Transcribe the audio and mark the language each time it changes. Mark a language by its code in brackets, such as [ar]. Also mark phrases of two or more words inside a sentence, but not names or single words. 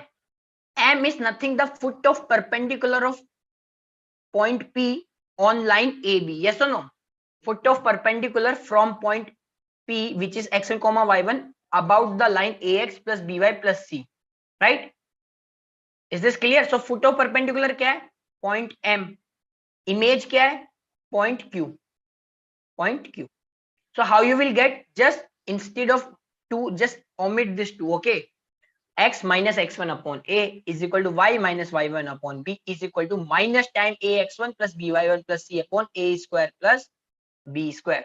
[en] M is nothing the foot of perpendicular of point P on line AB. Yes or no? Foot of perpendicular from point P, which is x1 comma y1, about the line ax plus by plus c, right? Is this clear? So foot of perpendicular [hi] क्या है? [en] Point M. Image [hi] क्या है? [en] Point Q. Point Q. So how you will get? Just instead of 2, just omit this 2. Okay. x minus x1 upon a is equal to y minus y1 upon b is equal to minus tan ax1 plus by1 plus c upon a square plus b square.